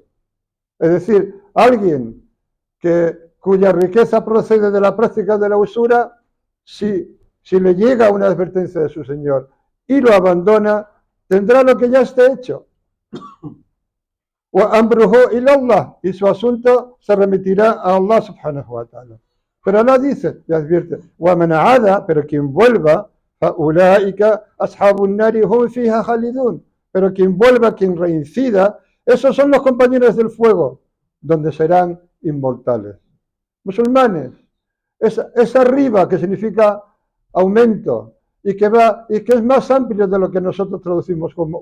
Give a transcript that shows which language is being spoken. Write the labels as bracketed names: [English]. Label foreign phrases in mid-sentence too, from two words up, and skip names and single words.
[Spanish] Es decir, alguien cuya riqueza procede de la práctica de la usura, si le llega una advertencia de su Señor y lo abandona, tendrá lo que ya esté hecho. Y su asunto se remitirá a Allah [Arabic] سبحانه وتعالى. [Spanish] Pero Allah dice y advierte, pero quien vuelva, pero quien vuelva, quien reincida, esos son los compañeros del fuego, donde serán inmortales. Musulmanes, esa riba que significa aumento y que es más amplio de lo que nosotros traducimos como